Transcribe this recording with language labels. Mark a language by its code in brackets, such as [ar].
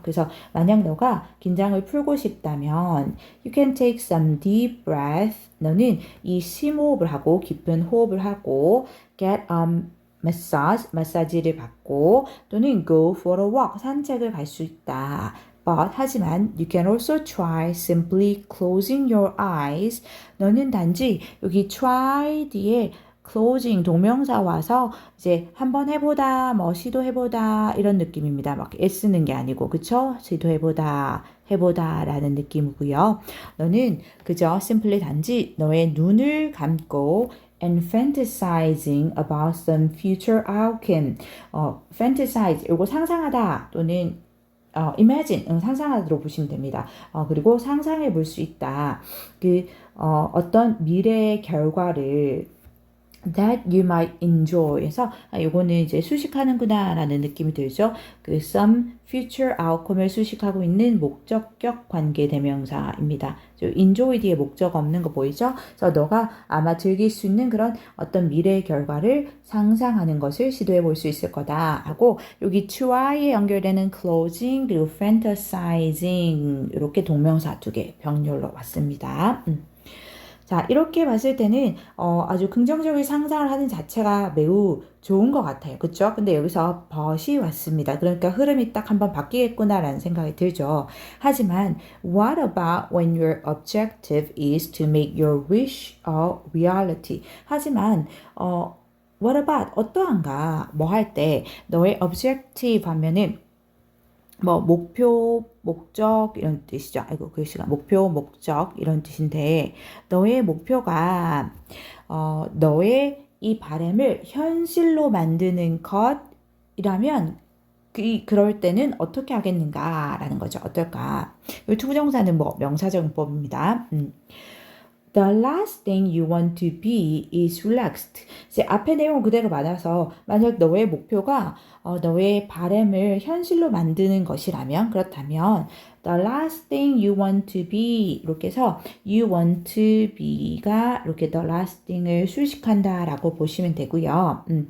[ko] 그래서 만약 너가 긴장을 풀고 싶다면 [en] you can take some deep breath. [ko] 너는 이 심호흡을 하고 깊은 호흡을 하고 get 마사지를 받고 또는 [en] go for a walk [ko] 산책을 갈 수 있다. [en] But [ko] 하지만 [en] you can also try simply closing your eyes. [ko] 너는 단지 여기 try 뒤에 closing 동명사 와서 이제 한번 해보다, 뭐 시도해보다 이런 느낌입니다. 막 애쓰는 게 아니고 그쵸? 시도해보다, 해보다라는 느낌이고요. 너는 그저 simply 단지 너의 눈을 감고 [en] and fantasizing about some future outcome. [ko] fantasize 이거 상상하다 또는 imagine, 상상하도록 보시면 됩니다. 그리고 상상해 볼 수 있다. 어떤 미래의 결과를 [en] that you might enjoy [ko] 해서 요거는 이제 수식하는구나 라는 느낌이 들죠. 그 some future outcome을 수식하고 있는 목적격 관계대명사입니다. enjoy 뒤에 목적 없는 거 보이죠? 그래서 너가 아마 즐길 수 있는 그런 어떤 미래의 결과를 상상하는 것을 시도해 볼 수 있을 거다 하고 여기 [en] try에 연결되는 closing 그리고 fantasizing [ko] 이렇게 동명사 두 개 병렬로 왔습니다. 자, 이렇게 봤을 때는 아주 긍정적인 상상을 하는 자체가 매우 좋은 것 같아요. 그쵸? 근데 여기서 but이 왔습니다. 그러니까 흐름이 딱 한번 바뀌겠구나라는 생각이 들죠. 하지만 [en] what about when your objective is to make your wish a reality? [ko] 하지만 [en] what about [ko] 어떠한가 뭐 할 때 너의 objective 하면은 뭐 목표, 목적 이런 뜻이죠. 아이고 글씨가 목표, 목적 이런 뜻인데 너의 목표가 너의 이 바람을 현실로 만드는 것이라면 그럴 때는 어떻게 하겠는가라는 거죠. 어떨까? 이 투부정사는 뭐 명사정법입니다. [en] The last thing you want to be is relaxed. [ko] 이제 앞의 내용 그대로 맞아서 만약 너의 목표가 너의 바람을 현실로 만드는 것이라면 그렇다면 [en] the last thing you want to be [ko] 이렇게 해서 [en] you want to be [ko] 가 이렇게 the last thing을 수식한다라고 보시면 되고요.